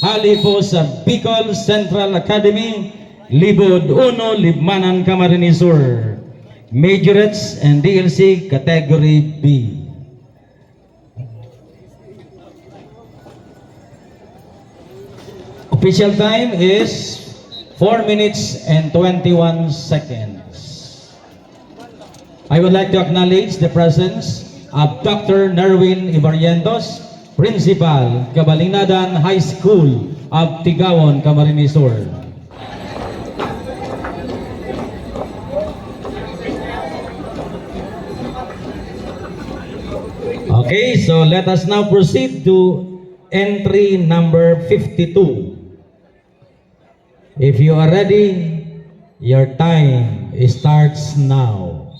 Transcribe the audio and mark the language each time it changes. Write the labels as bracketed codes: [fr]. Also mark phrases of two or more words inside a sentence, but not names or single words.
[bik] Hali po sa Bicol Central Academy, Libod 1, Libmanan, Camarines Sur. [en] Majorettes and DLC Category B. Official time is 4 minutes and 21 seconds. I would like to acknowledge the presence of Dr. Nerwin Ibarrientos, Principal, Cabalinadan High School of Tigawon, Camarines Sur. Okay, so let us now proceed to entry number 52. If you are ready, your time starts now.